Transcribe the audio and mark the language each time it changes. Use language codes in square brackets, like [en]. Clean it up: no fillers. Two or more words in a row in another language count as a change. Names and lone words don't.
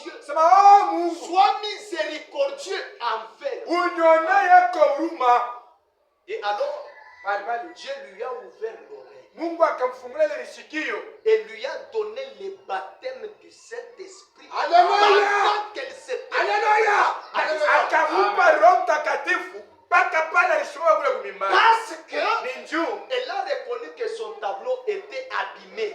[sw] sema oh Mungu [fr] sois miséricordieux envers. [sw] unionee kwa huruma. [fr] Et alors, [sw] Bali [fr] Dieu lui a ouvert l'oreille [sw] Mungu akamfungulia ile sikio [fr] et lui a donné le baptême du Saint-Esprit. Alléluia. Pendant qu'elle s'était. [sw] Haleluya, akampa Roho Mtakatifu mpaka pale alishuka kule kumimbari. [fr] Parce que [sw] Ni njuu [fr] elle a reconnu que son tableau était abîmé.